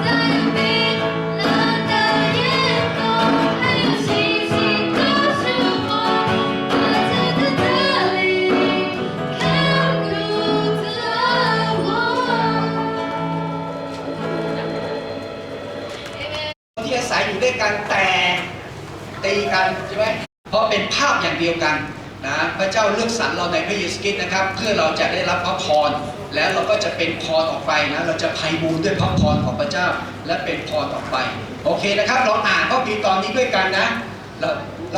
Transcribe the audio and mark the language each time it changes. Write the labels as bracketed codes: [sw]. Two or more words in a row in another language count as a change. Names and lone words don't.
[zh] 在平凡的夜空，还有星星告诉我，他就在这里看顾着我。 [th] ที่อาศัยอยู่ด้วยกันแต่ตีกันใช่ไหมเพราะเป็นภาพอย่างเดียวกันนะพระเจ้าเลือกสรรเราในพระเยซูคริสต์นะครับเพื่อเราจะได้รับพระพรแล้วเราก็จะเป็นพรออกไปนะเราจะไพบูลย์ด้วยพระพรของพระเจ้าและเป็นพรออกไปโอเคนะครับเราอ่านพระคัมภีร์ตอนนี้ด้วยกันนะเรา